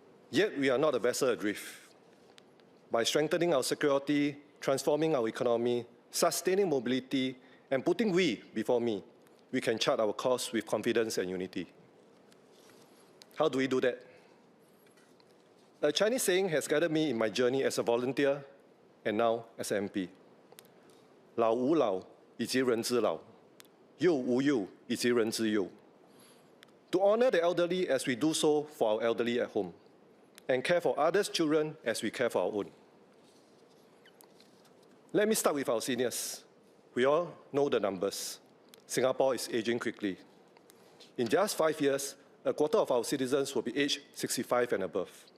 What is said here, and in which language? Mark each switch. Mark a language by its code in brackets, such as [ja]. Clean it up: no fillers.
[en] Yet we are not a vessel adrift. By strengthening our security, transforming our economy, sustaining mobility, and putting we before me, we can chart our course with confidence and unity. How do we do that? A Chinese saying has guided me in my journey as a volunteer and now as an MP. [zh] 老吾老以及人之老，幼吾幼以及人之幼. [en] To honor the elderly as we do so for our elderly at home, and care for others' children as we care for our own. Let me start with our seniors. We all know the numbers. Singapore is aging quickly. In just 5 years, a quarter of our citizens will be aged 65 and above.